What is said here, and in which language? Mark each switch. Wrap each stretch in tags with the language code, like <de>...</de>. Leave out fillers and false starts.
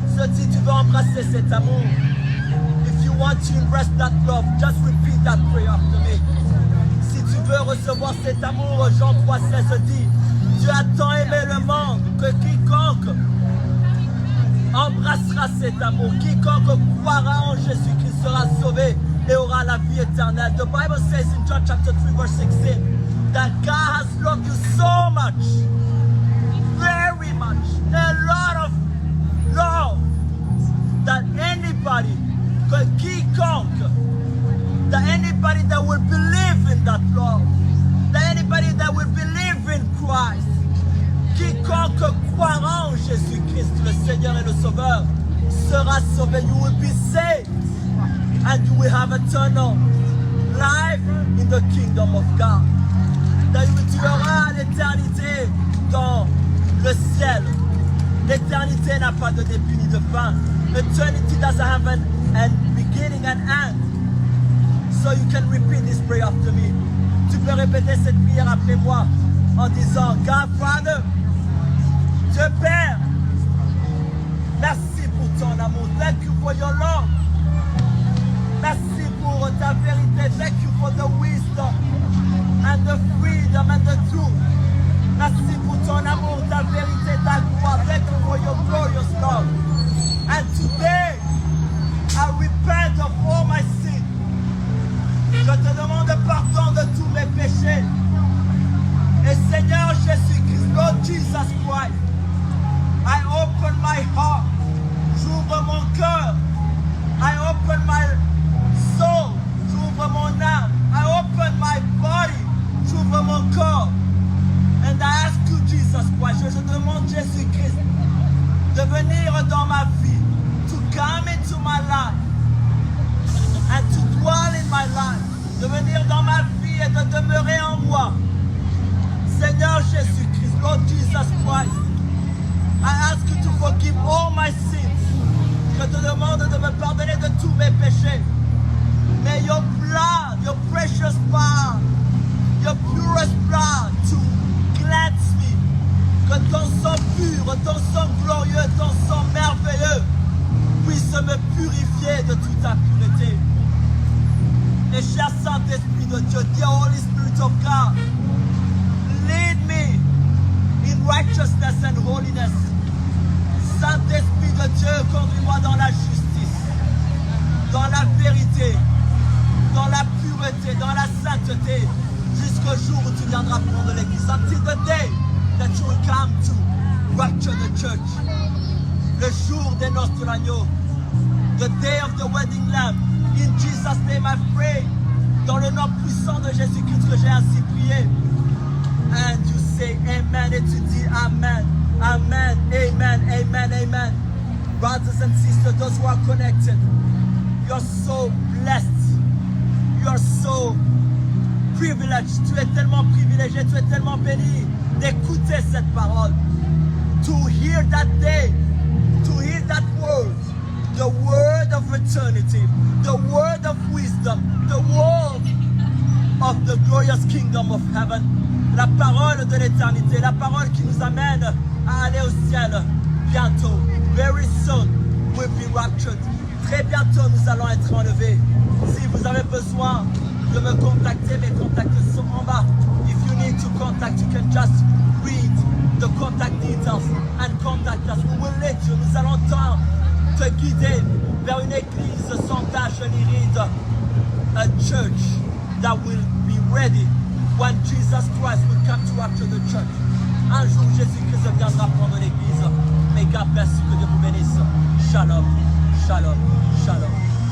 <fr>Si tu veux embrasser cet amour,</fr> <en>if you want to embrace that love, just repeat that prayer after me.</en> <fr>Si tu veux recevoir cet amour, Jean 3,16 dit, Dieu a tant aimé le monde que quiconque embrassera cet amour, quiconque croira en Jésus-Christ sera sauvé, et aura la vie éternelle.</fr> <en>The Bible says in John chapter 3 verse 16 that God has loved you so much, very much, a lot of love, that anybody, quiconque, that anybody that will believe in that love, that anybody that will believe in Christ,</en> <fr>quiconque croira en Jésus-Christ, le Seigneur et le Sauveur, sera sauvé.</fr> <en>You will be saved and you will have eternal life in the kingdom of God.</en> <fr>Tu auras l'éternité dans le ciel. L'éternité n'a pas de début ni de fin.</fr> <en>Eternity doesn't have an beginning and end. So you can repeat this prayer after me.</en> <fr>Tu peux répéter cette prière après moi en disant,</fr> <en>God Father,</en> <fr>Dieu Père, merci pour ton amour.</fr> <en>Thank you for your love.</en> <fr>Merci pour ta vérité.</fr> <en>Thank you for the wisdom and the freedom and the truth.</en> <fr>Merci pour ton amour, ta vérité, ta gloire.</fr> <en>Thank you for your glorious love. And today, I repent of all my sins.</en> <fr>Je te demande pardon de tous mes péchés. Et Seigneur</fr> <en>Jésus-Christ, Lord Jesus Christ, I open my heart.</en> <fr>J'ouvre mon cœur.</fr> <en>I open my soul.</en> <fr>J'ouvre mon âme.</fr> <en>I open my body.</en> <fr>J'ouvre mon corps.</fr> <en>And I ask you, Jesus Christ,</en> <fr>je demande Jésus-Christ de venir dans ma vie,</fr> <en>to come into my life and to dwell in my life,</en> <fr>de venir dans ma vie et de demeurer en moi.</fr> <en>Seigneur Jésus-Christ, Lord Jesus Christ, I ask you to forgive all my sins.</en> <fr>Je te demande de me pardonner de tous mes péchés.</fr> <en>May your blood, your precious blood, your purest blood to cleanse me.</en> <fr>Que ton sang pur, ton sang glorieux, ton sang merveilleux puisse me purifier de toute impureté. Et cher Saint-Esprit de Dieu,</fr> <en>dear Holy Spirit of God, lead me in righteousness and holiness.</en> <fr>Saint-Esprit de Dieu, conduis-moi dans la justice, dans la vérité, dans la pureté, dans la sainteté, jusqu'au jour où tu viendras prendre l'église.</fr> <en>Until the day that you will come to rapture the church.</en> <fr>Le jour des noces de l'agneau.</fr> <en>The day of the wedding lamb. In Jesus' name I pray.</en> <fr>Dans le nom puissant de Jésus-Christ que j'ai ainsi prié.</fr> <en>And you say amen.</en> <fr>Et tu dis amen.</fr> <en>Amen. Amen. Amen. Amen. Brothers and sisters, those who are connected, you're so blessed. You're so privileged.</en> <fr>Tu es tellement privilégié. Tu es tellement béni d'écouter cette parole.</fr> <en>To hear that day. To hear that word. The word of eternity, the word of wisdom, the word of the glorious kingdom of heaven,</en> <fr>la parole de l'éternité, la parole qui nous amène à aller au ciel bientôt.</fr> <en>Very soon we'll be raptured.</en> <fr>Très bientôt nous allons être enlevés. Si vous avez besoin de me contacter, mes contacts sont en bas.</fr> <en>If you need to contact, you can just read the contact details and contact us. We will let you.</en> <fr>Nous allons te guider vers une église sans tache ni ride.</fr> <en>A church that will be ready when Jesus Christ will come to rapture the church.</en> <fr>Un jour, Jésus-Christ viendra prendre l'église.</fr> <en>May God bless you,</en> <fr>que Dieu vous bénisse. Shalom, shalom, shalom.</fr>